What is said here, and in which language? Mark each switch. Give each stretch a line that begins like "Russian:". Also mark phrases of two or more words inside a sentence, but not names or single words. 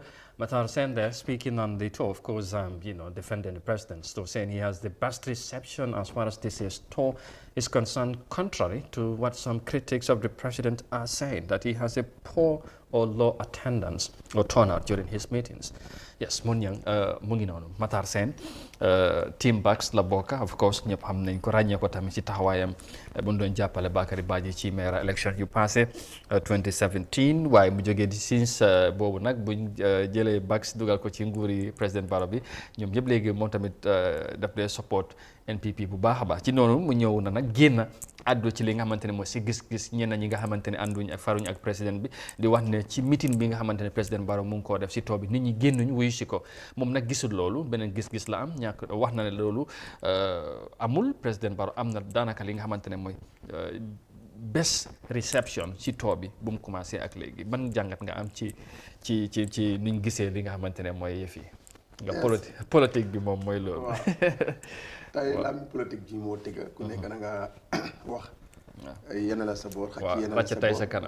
English: Matar Sen there speaking on the tour, of course, defending the president's tour, saying he has the best reception as far as this year's tour is concerned, contrary to what some critics of the president are saying, that he has a poor or low attendance or turnout during his meetings. Yes,
Wolof: Munyang, Munginono, Matar Sen, Team Bax la bokka,
English: of course,
Wolof: ñëpp xam nañ ko ràññee ko tamit ci taxawaayam bu ñu doon jàppale Bakary Badji ci maire election yu passé 2017 waaye mu jógee di since boobu nag buñ jëlee Bax dugal ko ci nguuri président Barrow bi ñoom ñëpp léegi moom tamit daf dee support NPP bu baax a baax ci noonu mu ñëw na nag génn addu ci li nga xamante ne mooy si gis-gis ñenn ñi nga xamante ne ànduñ ak faruñ ak président bi di wax ne ci meeting bi nga xamante ne président Barrow mu ngi koo def si too bi nit ñi génnuñ wuyu si ko moom nag gisul loolu beneen gis-gis la am ñàkk wax na ne loolu amul président Barrow am na daanaka li nga xamante ne mooy
English: best reception
Wolof: ci too bi bu mu commencé ak léegi ban jàngat nga am ci nuñ gisee li nga xamante ne mooy yëf yi. nga politique bi moom mooy loolu. waaw tey am politique ji moo tëgg ku nekk na nga wax. yéen la sa boor. waaw ràcc tey sa kanam